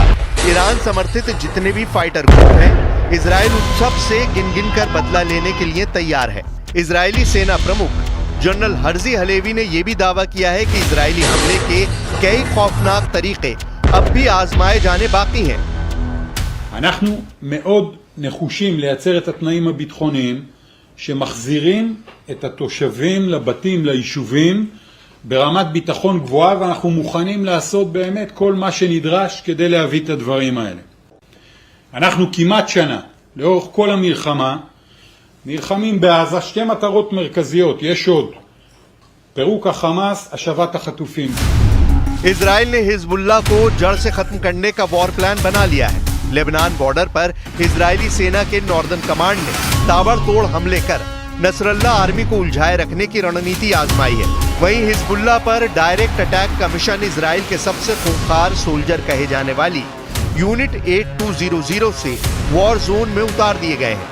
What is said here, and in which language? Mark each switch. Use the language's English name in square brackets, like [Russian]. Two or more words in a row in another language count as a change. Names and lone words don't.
[Hindi] ईरान समर्थित जितने भी [English] fighter group [Hindi] हैं, इजराइल उन सब से गिन कर बदला लेने के लिए तैयार है। इजरायली सेना प्रमुख जनरल हर्जी हलेवी ने यह भी दावा किया है कि इजरायली हमले के कई खौफनाक तरीके अब भी आजमाए जाने बाकी हैं। [Hebrew] אנחנו מאוד נחושים לייצר את התנאים הביטחוניים שמחזירים את התושבים לבתים, ליישובים, ברמת ביטחון גבוהה, ואנחנו מוכנים לעשות באמת כל מה שנדרש כדי להביא את הדברים האלה. אנחנו כמעט שנה, לאורך כל המלחמה, נלחמים בעזה 2 מטרות מרכזיות, יש עוד. פירוק החמאס, השבת החטופים. [Hindi] इजराइल ने हिजबुल्ला को जड़ से खत्म करने का [English] war plan [Hindi] बना लिया है। लेबनान बॉर्डर पर इजरायली सेना के नॉर्दर्न कमांड ने ताबड़तोड़ हमले कर नसरल्ला आर्मी को उलझाए रखने की रणनीति आजमाई है। वहीं हिजबुल्ला पर [English] direct attack [Hindi] का मिशन इजराइल के सबसे खूंखार सोल्जर कहे जाने वाली यूनिट 8200 से [English] war zone [Hindi] में उतार दिए गए हैं।